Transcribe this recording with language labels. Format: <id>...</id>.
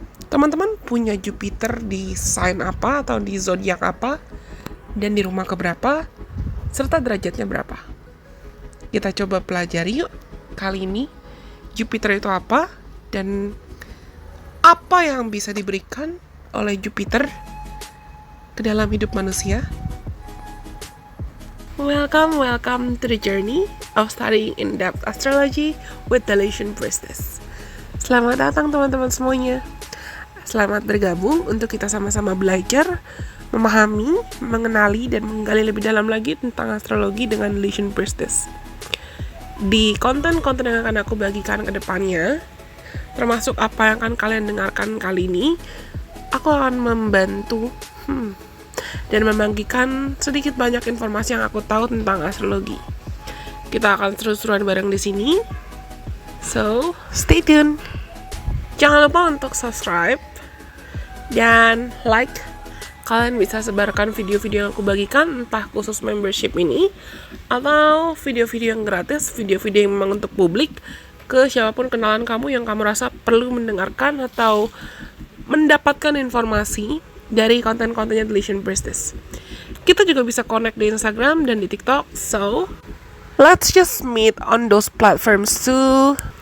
<id>Teman-teman punya Jupiter di sign apa atau di zodiak apa dan di rumah keberapa serta derajatnya berapa? Kita coba pelajari yuk kali ini Jupiter itu apa dan apa yang bisa diberikan oleh Jupiter ke dalam hidup manusia.</id> <en>Welcome to the journey of studying in-depth astrology with the Lation Priestess.</en> <id>Selamat datang teman-teman semuanya. Selamat bergabung untuk kita sama-sama belajar, memahami, mengenali, dan menggali lebih dalam lagi tentang astrologi dengan Lation Priestess. Di konten-konten yang akan aku bagikan ke depannya, termasuk apa yang akan kalian dengarkan kali ini, aku akan membantu dan membagikan sedikit banyak informasi yang aku tahu tentang astrologi. Kita akan seru-seruan bareng di sini.</id> <en>So, stay tuned.</en> <id>Jangan lupa untuk subscribe dan like. Kalian bisa sebarkan video-video yang aku bagikan, entah khusus membership ini atau video-video yang gratis, video-video yang memang untuk publik, ke siapapun kenalan kamu yang kamu rasa perlu mendengarkan atau mendapatkan informasi dari konten-kontennya The Lation Priestess. Kita juga bisa connect di Instagram dan di TikTok.</id> <en>So, let's just meet on those platforms too.</en>